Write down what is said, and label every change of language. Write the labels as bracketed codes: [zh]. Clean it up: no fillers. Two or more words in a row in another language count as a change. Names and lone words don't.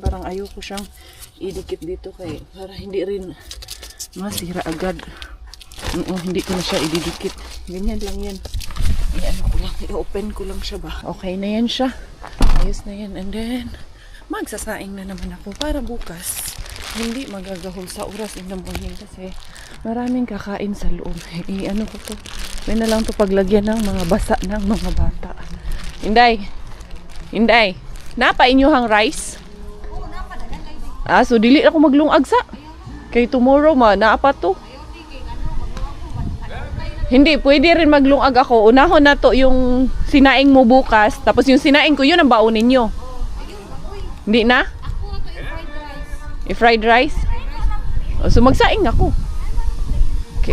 [tl] Parang ayoko siyang idikit dito kay para hindi rin masira agad. Hindi ko na siya ididikit. Ganyan lang yan. I-open ko lang siya ba. Okay na yan siya. Ayos na yan. And then, magsasaing na naman ako para bukas hindi magagahol sa oras [en] in the morning [tl] kasi maraming kakain sa loob. Ano ko to? May na lang to paglagyan ng mga basa ng mga bata. Inday. [ceb] Napa inyuhang rice? So dili ako maglungag sa. Kay tomorrow naapa to. [tl] Hindi, pwede rin maglungag ako. Unahon na to yung sinaing mo bukas. Tapos yung sinaing ko, yun ang baunin nyo. Hindi na? I-fried rice? So magsaing ako. Okay.